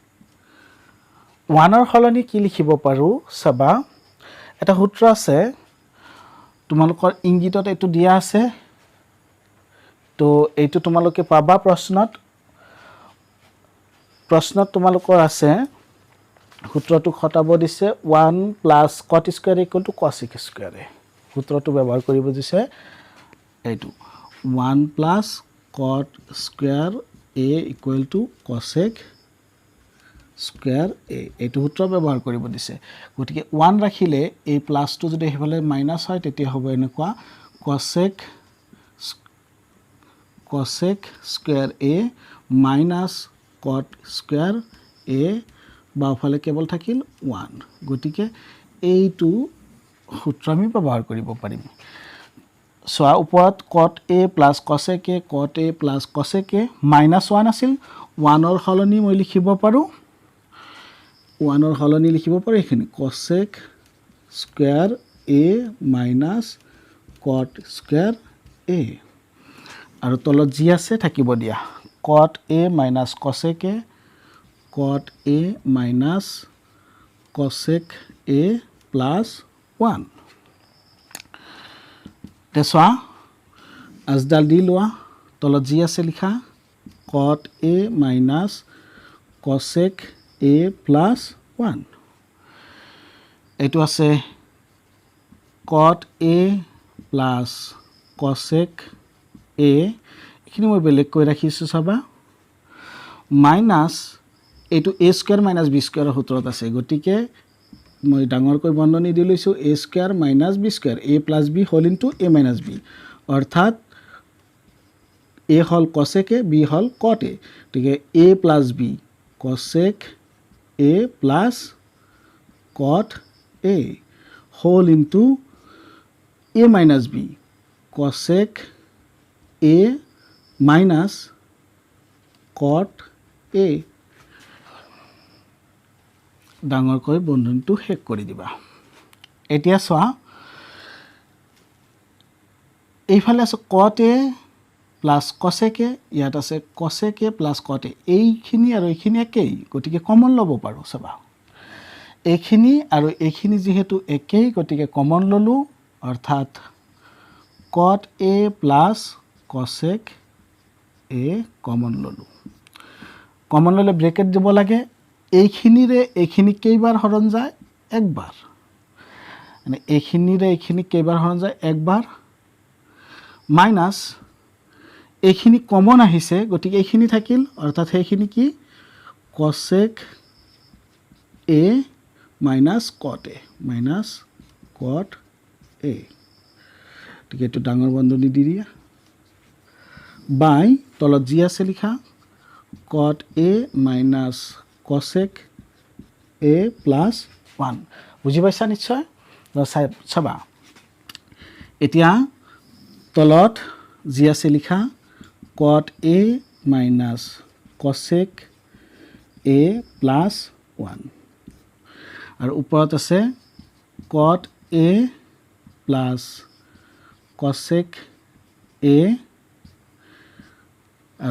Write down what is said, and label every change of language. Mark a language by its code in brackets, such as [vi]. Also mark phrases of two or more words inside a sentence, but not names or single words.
[as] 1 ৰ সলনি কি লিখিব পাৰো চাবা এটা সূত্ৰ আছে তোমালোকৰ ইংগিতত এটো দিয়া আছে তো এইটো তোমালোকে পাবা প্ৰশ্নত তোমালোকৰ আছে সূত্ৰটো খটাব দিছে [en] 1 plus cot square equal to cosec square [as] সূত্ৰটো ব্যৱহাৰ কৰিব দিছে এইটো [en] 1 plus cot square a equal to cosec square a [as] এইটো সূত্ৰ ব্যৱহাৰ কৰিব দিছে গতিকে 1 ৰাখিলে এই প্লাসটো যদি হেফালে মাইনাস হয় তেতিয়া হ'ব এনেকুৱা [en] cosec square a minus cot square a [as] বাওফালে কেৱল থাকিল 1 গতিকে এইটো সূত্ৰ আমি ব্যৱহাৰ কৰিব পাৰিম সোয়া ওপৰত [en] cot a plus cosec a cot a plus cosec a minus 1 [as] আছিল 1 ৰ সলনি মই লিখিব পাৰো 1 ৰ সলনি লিখিব পাৰো এখিনি [en] cosec square a minus cot square a [as] আৰু তলত জি আছে থাকিব দিয়া [en] cot a minus cosec a cot a minus cosec a plus 1 [as] তেসা আজদাল দি লোৱা তলত জি আছে লিখা [en] cot a minus cosec a plus 1 [as] এটো আছে [en] cot a plus cosec [as] a এখিনি মই বেলেগ কৈ ৰাখিছো চাবা মাইনাস এটো [en] a square minus b square [as] সূত্ৰত আছে গটিকে মই ডাঙৰ কৈ বন্ধনী দি লৈছো [en] a square minus b square a plus b whole into a minus b [as] অৰ্থাৎ a হল [en] cosec a [as] b হল [en] cot a [as] গটিকে [en] a plus b cosec a plus cot a [as] whole into a minus b cosec a minus cot a ডাঙৰ কৈ বন্ধনীটো হেক কৰি দিবা এতিয়া সোয়া এইফালে আছে [en] cot a plus cosec a [as] ইয়াত আছে [en] cosec a plus cot a [as] এইখিনি আৰু এইখিনি একেই গটিকে কমন লব পাৰো চাবা এইখিনি আৰু এইখিনি যেহেতু একেই গটিকে কমন ললো অৰ্থাৎ [en] cot a plus cosec a [as] কমন ললো কমন ললে ব্ৰেকেট দিব লাগে এইখিনিৰে এইখিনি কেইবাৰ হৰণ যায় একবাৰ মানে এইখিনিৰে এইখিনি কেইবাৰ হৰণ যায় একবাৰ মাইনাস এইখিনি কমন আহিছে গটিকে এইখিনি থাকিল অৰ্থাৎ সেইখিনি কি [en] cosec a minus cot [as] a ঠিক এটো ডাঙৰ বন্ধনী দি দিয়া বাই তলত জি আছে লিখা [en] cot a minus cosec a plus 1 [as] বুজি পাইছা নিশ্চয় চাবা এতিয়া তলত জি আছে লিখা [en] cot a minus cosec a plus 1 [as] আৰু ওপৰত আছে [en] cot a plus cosec a [as] আৰু